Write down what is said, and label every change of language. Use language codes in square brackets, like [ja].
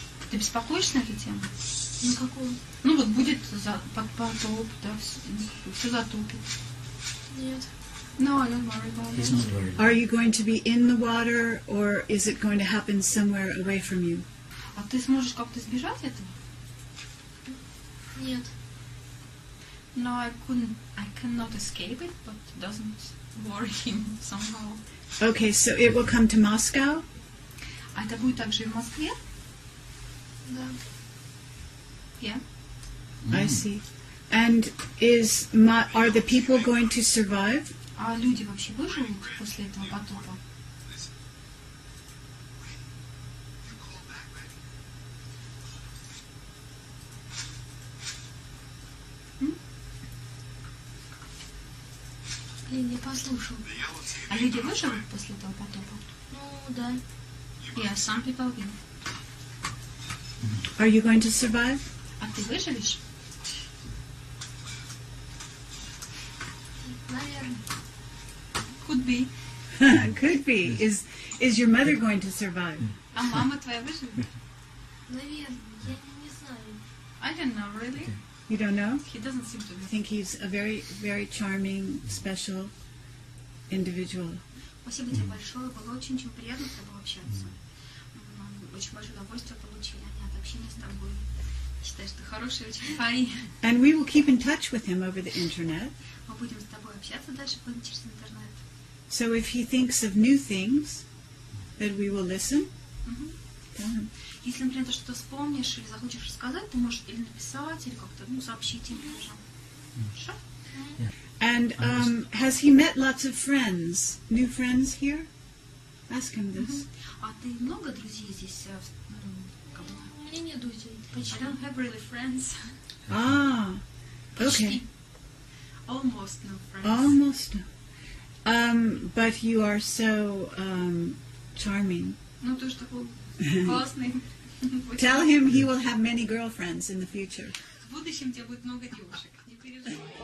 [ru] Ты беспокоишься на эту тему? на какую? Ну вот будет потоп, да, все затопит. Нет. [en] No, I don't worry about He's it. not worried. Are you going to be in the water or is it going to happen somewhere away from you? [ru] А ты сможешь как-то избежать этого? Нет. [en] No, I cannot escape it, but it doesn't worry him somehow. Okay, so it will come to Moscow? [ru] А это будет также и в Москве? Да. [en] Yeah. I see. And are the people going to survive? [ru] А люди вообще выживут после этого потопа? Я не послушал. А люди выживут после этого потопа? Ну, да. [en] Yeah, some people will. Are you going to survive? [ru] А ты выживешь? Наверное. [en] Could be. Could be. Is your mother going to survive? [ru] А мама твоя выживет? Наверное. Я не знаю. [en] I don't know, really. You don't know? He doesn't seem to I be. think he's a very, very charming, special individual. [ru] Спасибо тебе большое. Было очень-очень приятно с тобой общаться. Очень большое удовольствие получили от общения с тобой. Считаю, что хороший очень парень. [en] And we will keep in touch with him over the internet. [ru] Мы будем с тобой общаться дальше через интернет. [en] So if he thinks of new things, that we will listen. Tell him. [ru] Если, например, ты что-то вспомнишь или захочешь рассказать, ты можешь или написать, или как-то сообщить им тоже. Хорошо? [en] And has he met lots of friends, new friends here? Ask him this. [ru] А ты много друзей здесь? У меня нет друзей. [en] I don't have really friends. Ah, okay. Almost no friends. Almost. But you are so charming. [ru] Ну, ты же такой классный. [en] Tell him he will have many girlfriends in the future. [ru] В будущем у тебя будет много девушек. Не переживай.